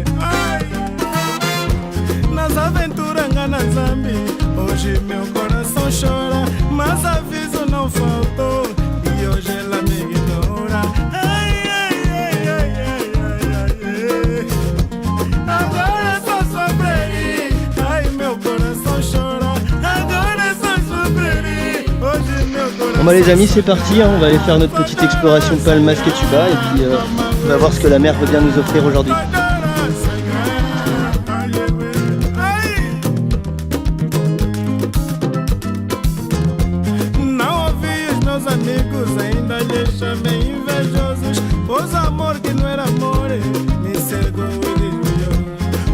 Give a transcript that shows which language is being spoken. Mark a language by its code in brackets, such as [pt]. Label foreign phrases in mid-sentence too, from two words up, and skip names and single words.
[pt] Ai, nas aventuras engana Zambi, hoje meu coração chora, mas aviso não faltou e hoje ela me ignora. Ai, ai, ai, ai, ai, ai, ai. Agora é só sofrer, ai meu coração chora. Agora é só sofrer, hoje meu coração. [fr] Bon bah les amis, c'est parti, hein. On va aller faire notre petite exploration Palmas et Tuba et puis on va voir ce que la mer veut bien nous offrir aujourd'hui. [pt] Não ouvi os meus amigos, ainda lhes chamei invejosos, pois amor que não era amor me cegou e desviou.